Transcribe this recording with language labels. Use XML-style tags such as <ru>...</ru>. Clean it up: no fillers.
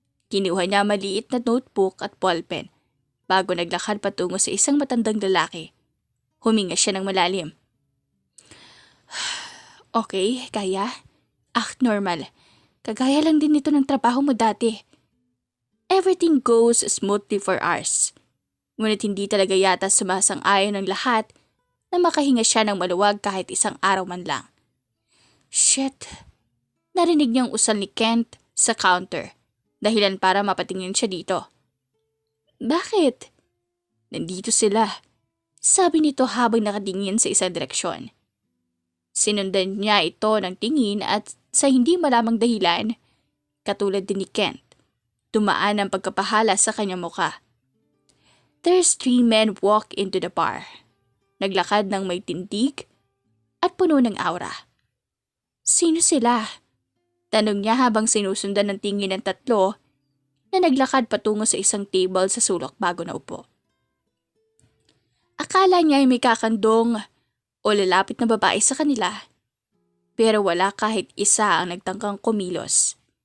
<tl>Kinuha niya maliit na notebook at ballpen bago naglakad patungo sa isang matandang lalaki. Huminga siya ng malalim. Okay, Kaya.</tl> <en>Act normal.</en> <tl>Kagaya lang din ito ng trabaho mo dati.</tl> <en>Everything goes smoothly for hours.</en> <tl>Ngunit hindi talaga yata sumasang-ayon ng lahat na makahinga siya ng maluwag kahit isang araw man lang. Shit. Narinig niyang usal ni Kent sa counter. Dahilan para mapatingin siya dito. Bakit? Nandito sila. Sabi nito habang nakatingin sa isang direksyon. Sinundan niya ito ng tingin at sa hindi malamang dahilan, katulad din ni Kent, tumaan ang pagkapahala sa kanyang muka.</tl> <en>There's 3 men walk into the bar.</en> <tl>Naglakad ng may tindig at puno ng aura. Sino sila? Tanong niya habang sinusundan ng tingin ng 3 na naglakad patungo sa isang table sa sulok bago naupo. Akala niya ay may kakandong o lalapit na babae sa kanila, pero wala kahit isa ang nagtangkang kumilos.</tl>